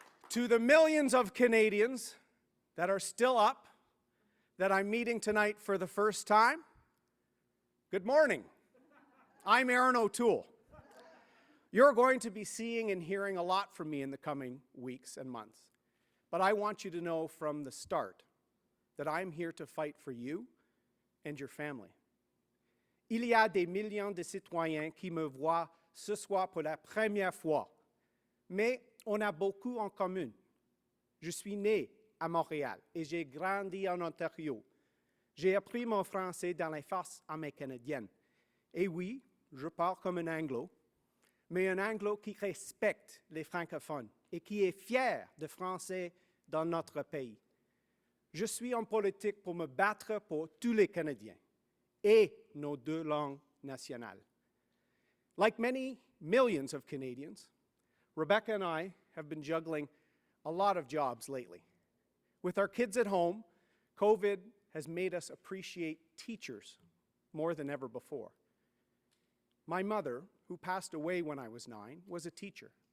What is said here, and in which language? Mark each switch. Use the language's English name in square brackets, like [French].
[English] To the millions of Canadians that are still up, that I'm meeting tonight for the first time, good morning. I'm Erin O'Toole. You're going to be seeing and hearing a lot from me in the coming weeks and months. But I want you to know from the start that I'm here to fight for you and your family. [French] Il y a des millions de citoyens qui me voient ce soir pour la première fois, mais on a beaucoup en commun. Je suis né à Montréal et j'ai grandi en Ontario. J'ai appris mon français dans les forces armées canadiennes. Et oui, je parle comme un anglo, mais un anglo qui respecte les francophones et qui est fier de français dans notre pays. Je suis en politique pour me battre pour tous les Canadiens et nos deux langues nationales. [English] Like many millions of Canadians, Rebecca and I have been juggling a lot of jobs lately. With our kids at home, COVID has made us appreciate teachers more than ever before. My mother, who passed away when I was 9, was a teacher.